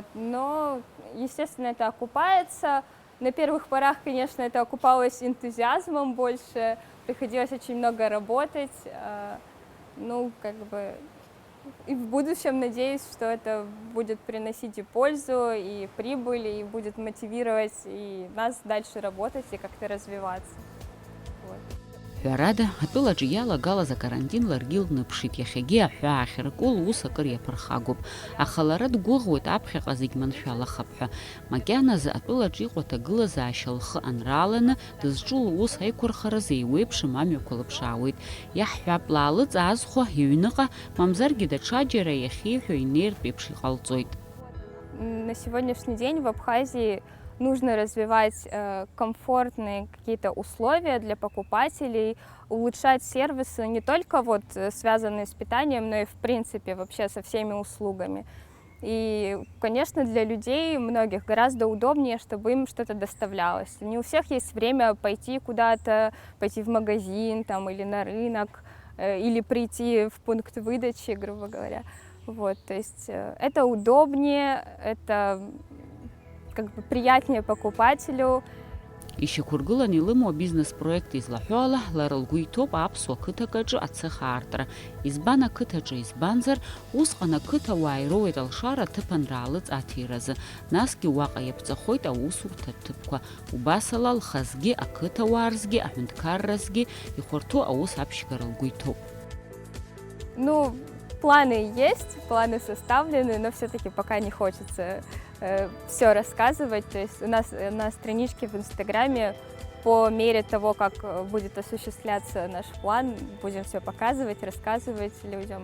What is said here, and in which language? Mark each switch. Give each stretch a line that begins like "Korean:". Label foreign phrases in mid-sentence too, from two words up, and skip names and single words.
Russian: Но, естественно, это окупается. На первых порах, конечно, это окупалось энтузиазмом больше, приходилось очень много работать. Ну, как бы, и в будущем надеюсь, что это будет приносить и пользу, и прибыль, и будет мотивировать и нас дальше работать и как-то развиваться. Вот.
Abkhazian: Ҳәарада, атәылаҿы иалагалаз акарантин ларгьы илныԥшит, иахьагьы аҳәаа ахьарку лус акыр иаԥырхагоуп, аха лара дгәыӷуеит аԥхьаҟа зегь маншәалахап ҳәа. Макьаназы атәылаҿы иҟоу аҭагылазаашьа лхы анрааланы, дызҿу лус аиқәырхараз еиуеиԥшым амҩақәа лыԥшаауеит. Иаҳҳәап, Лаалыҵ аазхәа иҩныҟа, мамзаргьы даҽаџьара иахьиҳәо инеиртә еиԥш иҟалҵоит.
Russian: На сегодняшний день в Абхазии нужно развивать комфортные какие-то условия для покупателей, улучшать сервисы не только вот связанные с питанием, но и в принципе вообще со всеми услугами. И, конечно, для людей многих гораздо удобнее, чтобы им что-то доставлялось. Не у всех есть время пойти куда-то, пойти в магазин там, или на рынок, или прийти в пункт выдачи, грубо говоря. Вот, то есть это удобнее, это как бы приятнее покупателю.
Abkhazian: Ишьақәыргыланы илымоу абизнес-проект излаҳәо ала, лара лгәы иҭоуп аԥсуа қыҭакаҿы ацех аартра. Избан ақыҭаҿы избанзар, усҟан ақыҭауаа ироуеит алшара аҭыԥанраалыҵ аҭиразы, насгьы уаҟа иаԥҵахоит аусурҭа ҭыԥқәа. Убас ала лхазгьы, ақыҭауаа рзгьы, аҳәынҭқарразгьы ихәарҭоу аус аԥшьгара лгәы иҭоуп.
Russian: Ну, планы есть, планы составлены, но все-таки пока не хочется все рассказывать. То есть у нас на страничке в Инстаграме по мере того, как будет осуществляться наш план, будем все показывать, рассказывать людям.